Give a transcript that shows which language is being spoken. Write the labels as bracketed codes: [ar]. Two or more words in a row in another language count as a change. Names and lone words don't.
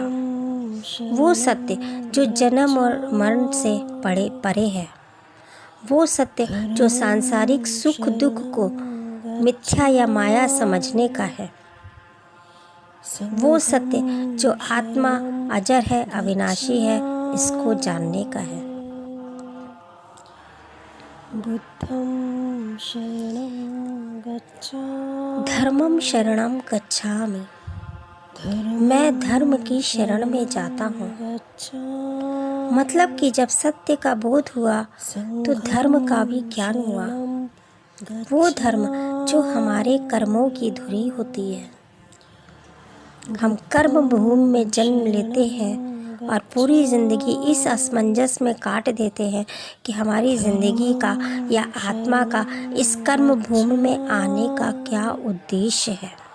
[hi] वो सत्य जो जन्म और मरण से परे है, वो सत्य जो सांसारिक सुख दुख को मिथ्या या माया समझने का है, वो सत्य जो आत्मा अजर है, अविनाशी है, इसको जानने का है। [pi] बुद्धं शरणं गच्छामि, धर्मं शरणं गच्छामि, [hi] मैं धर्म की शरण में जाता हूँ। मतलब कि जब सत्य का बोध हुआ तो धर्म का भी ज्ञान हुआ। वो धर्म जो हमारे कर्मों की धुरी होती है। हम कर्म भूमि में जन्म लेते हैं और पूरी ज़िंदगी इस असमंजस में काट देते हैं कि हमारी ज़िंदगी का या आत्मा का इस कर्म भूमि में आने का क्या उद्देश्य है।